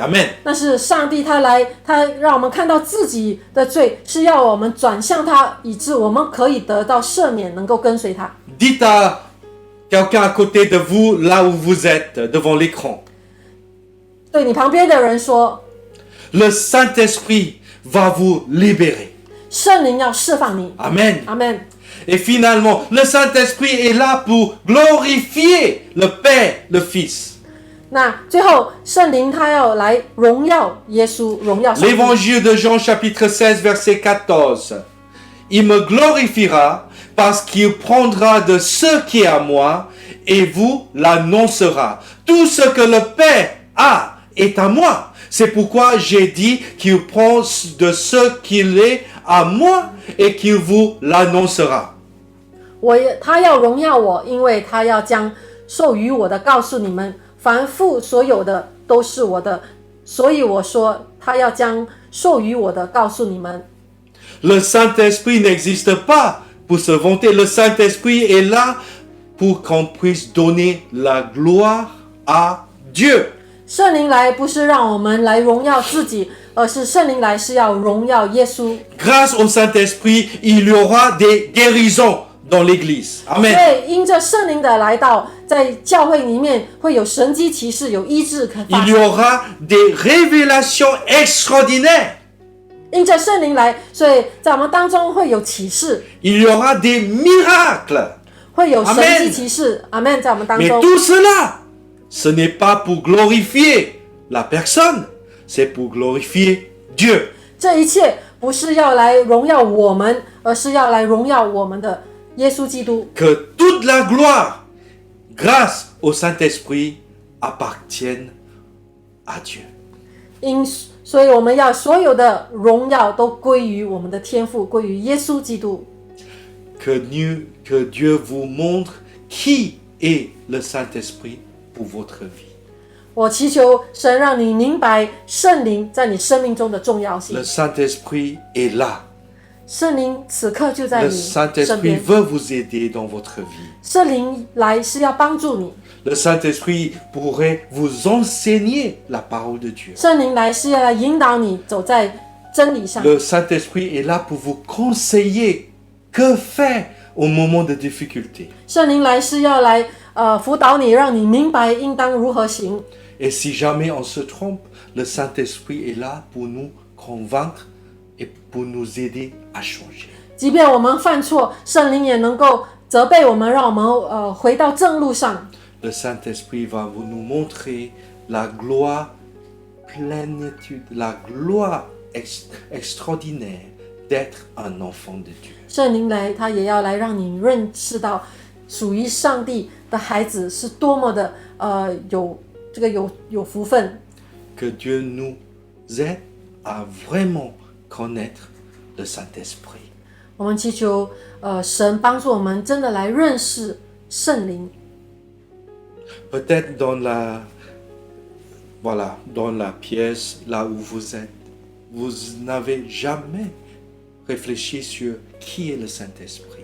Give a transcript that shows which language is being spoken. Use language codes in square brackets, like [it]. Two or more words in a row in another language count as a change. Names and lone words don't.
[fr] Amen. [zh] 那是上帝他让我们看到自己的罪，是要我们转向他，以致我们可以得到赦免，能够跟随他。 [fr] Dites à quelqu'un à côté de vous, là où vous êtes, devant l'écran, [zh] 对你旁边的人说， [fr] le Saint-Esprit va vous libérer. [zh] 圣灵要释放你。 [fr] Amen. [zh] 阿门。 [fr] Et finalement, le Saint-Esprit est là pour glorifier le Père, le Fils. [zh] 那最后，圣灵他要来荣耀耶稣，荣耀上帝。 [fr] L'évangile de Jean chapitre 16 verset 14. Il me glorifiera parce qu'il prendra de ce qui est à moi et vous l'annoncera. Tout ce que le Père a est à moi. C'est pourquoi j'ai dit qu'il prend de ce qu'il est à moi et qu'il vous l'annoncera. [zh] 他要荣耀我，因为他要将授予我的告诉你们，凡父所有的都是我的，所以我说他要将授予我的告诉你们。 [fr] Le Saint-Esprit n'existe pas pour se vanter. Le Saint-Esprit est là pour qu'on puisse donner la gloire à Dieu. [zh] 圣灵来不是让我们来荣耀自己，而是圣灵来是要荣耀耶稣。 [fr] Grâce au Saint-Esprit, il y aura des guérisons dans l'Église. [zh] 所 [fr] Amen. [zh] 以因着圣灵的来到，在教会里面会有神迹奇事，有医治可发 [fr] Il y [zh] 生。 [fr] aura des révélations extraordinaires. [zh] 因着圣灵来，所以在我们当中会有启示， [fr] Il y aura des miracles. [zh] 会有神 [fr] Amen [zh] 迹奇事。阿门，在我们当 [fr] Mais [zh] 中。 [fr] tout cela, ce n'est pas pour glorifier la personne, c'est pour glorifier Dieu. [zh] 这一切不是要来荣耀我们，而是要来荣耀我们的耶稣基督。 [fr] Que toute la gloire, grâce au Saint-Esprit, appartienne à Dieu. [zh] 所以我们要所有的荣耀都归于我们的天父，归于耶稣基督。 [fr] Que Dieu vous montre qui est le Saint-Esprit pour votre vie. [zh] 我祈求神让你明白圣灵在你生命中的重要性 [fr] Le。Saint-Esprit est là. [zh] 圣灵此刻就在 [fr] Le [zh] 你身 [fr] Saint-Esprit [zh] 边， [fr] veut vous aider dans votre vie. [zh] 圣灵来是要帮助你， [fr] Le Saint-Esprit pourrait vous enseigner la parole de Dieu. [zh] 圣灵来是要来引导你走在真理上。 [fr] Le Saint-Esprit est là pour vous conseiller que faire au moment de difficulté. [zh] 圣灵来是要来辅导你，让你明白应当如何行。 [fr] Et si jamais on se trompe, le Saint-Esprit est là pour nous convaincre et pour nous aider à changer. [zh] 即便我们犯错，圣灵也能够责备我们，让我们回到正路上。 [fr] Le Saint-Esprit va nous montrer la gloire plénitude, la gloire extraordinaire d'être un enfant de Dieu. [zh] 圣灵来，他也要来让你认识到属于上帝的孩子是多么的有福分。 [fr] Que Dieu nous aide à vraiment connaître le Saint-Esprit. [zh] 我们祈求神帮助我们真的来认识圣灵。 [fr] Peut-être dans la pièce, là où vous êtes, vous n'avez jamais réfléchi sur qui est le Saint-Esprit.